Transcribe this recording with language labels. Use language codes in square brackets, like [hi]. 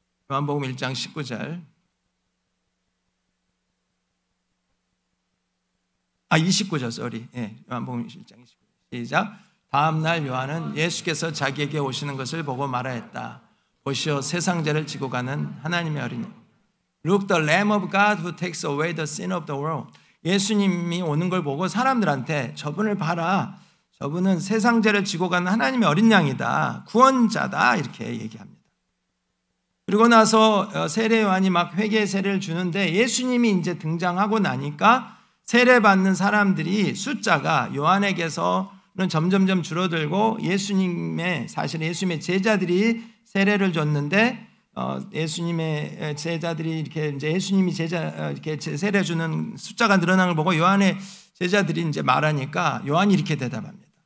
[ko] 요한복음 1장 19절. 29절, 쏘리. 요한복음 1장 29절. 시작. 다음 날 요한은 예수께서 자기에게 오시는 것을 보고 말하였다. 보시오, 세상 죄를 지고 가는 하나님의 어린이. [en] Look, the Lamb of God who takes away the sin of the world. [ko] 예수님이 오는 걸 보고 사람들한테 저분을 봐라. 저분은 세상 죄를 지고 가는 하나님의 어린 양이다. 구원자다. 이렇게 얘기합니다. 그리고 나서 세례 요한이 막 회개 세례를 주는데 예수님이 이제 등장하고 나니까 세례 받는 사람들이 숫자가 요한에게서는 점점점 줄어들고 사실 예수님의 제자들이 세례를 줬는데 예수님의 제자들이 이렇게 이제 예수님이 이렇게 세례 주는 숫자가 늘어나는 걸 보고 요한의 제자들이 이제 말하니까 요한이 이렇게 대답합니다.